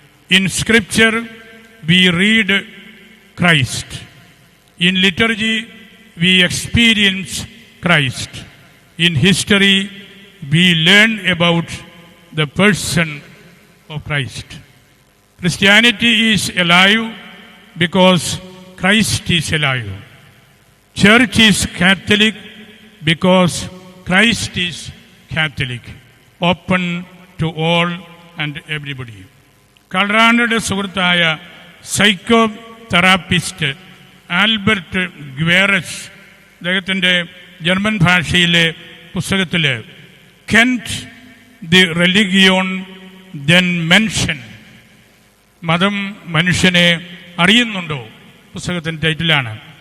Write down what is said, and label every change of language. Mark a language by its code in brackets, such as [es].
[en] In scripture we read Christ, in liturgy we experience Christ, in history we learn about the person of Christ. Christianity is alive because Christ is alive. Church is Catholic because Christ is Catholic. Open to all and everybody. [ml] Call റാണറുടെ സുഹൃത്തായ psycho therapist Albert ഗ്വേറസ് അദ്ദേഹത്തിൻ്റെ German ഭാഷയിലെ പുസ്തകത്തിൽ Kent the റെലിഗിയോൺ then mention, മതം മനുഷ്യനെ അറിയുന്നുണ്ടോ, പുസ്തകത്തിൻ്റെ ടൈറ്റിലാണ്.